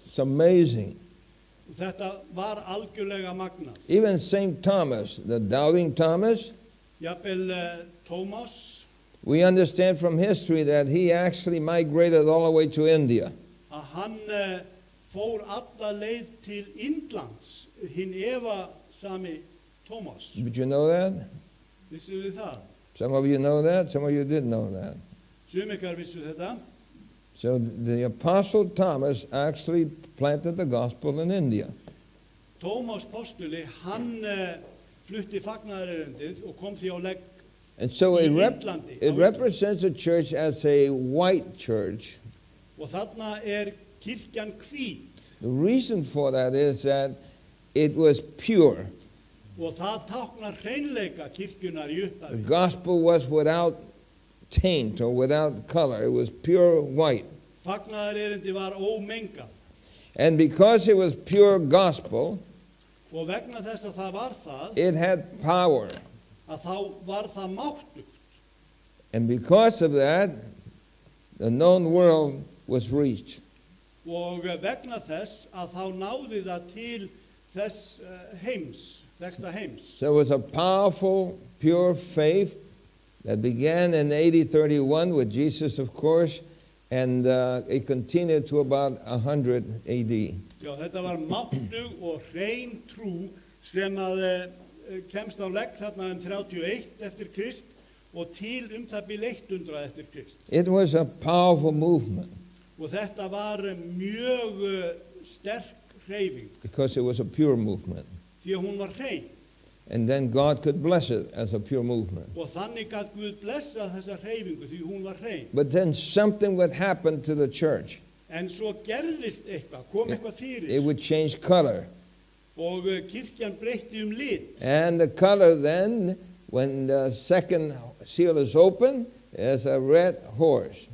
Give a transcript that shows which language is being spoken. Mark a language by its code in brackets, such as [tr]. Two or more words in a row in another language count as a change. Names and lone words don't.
[en] It's amazing. [is] Þetta var algjörlega magnað. [en] Even St. Thomas, the doubting Thomas, [is] Jafnvel Tómas, [en] we understand from history that he actually migrated all the way to India. [is] að hann fór alla leið til Indlands, hinn sami Tómas. [en] Did you know that? [is] Vissu við það? [en] Some of you know that, some of you didn't know that. [is] Sum ykkar vissu þetta. [en] So the Apostle Thomas actually planted the gospel in India. [is] Tómas postuli, hann flutti fagnaðarerindið og kom því á legg. [en] And so [is] Í [en] it [is] Indlandi, [en] represents the church as a white church. [is] Og þarna kirkjan hvít. [en] The reason for that is that it was pure. [is] Og það táknar hreinleika kirkjunar í [en] The [is] upphafi. [en] gospel was without taint or without color. It was pure white. [is] Fagnaðarerindi var ómengað. [en] And because it was pure gospel, [is] Og vegna þess að það var það, [en] it had power. [is] að þá var það máttugt. [en] And because of that, the known world was reached. [is] Og vegna þess að þá náði það til þess heims, þekkta heims. [en] So it was a powerful, pure faith that began in AD 31 with Jesus, of course, and it continued to about 100 AD. [is] Já, þetta var máttug og hrein trú sem að kemst á legg þarna 31 eftir Krist og til það bil 100 eftir Krist. [en] It was a powerful movement [is] Og þetta var mjög sterk hreyfing [en] because it was a pure movement. [is] því að hún var hrein. [en] And then God could bless it as a pure movement. [is] Og þannig gat Guð blessa þessa hreyfingu því hún var hrein. [en] But then something would happen to the church. [is] En svo gerðist eitthvað, kom eitthvað [en] It [is] fyrir [en] would change color. [is] og kirkjan breytti lit. [en] And the color then, when the second seal is open, is a red horse.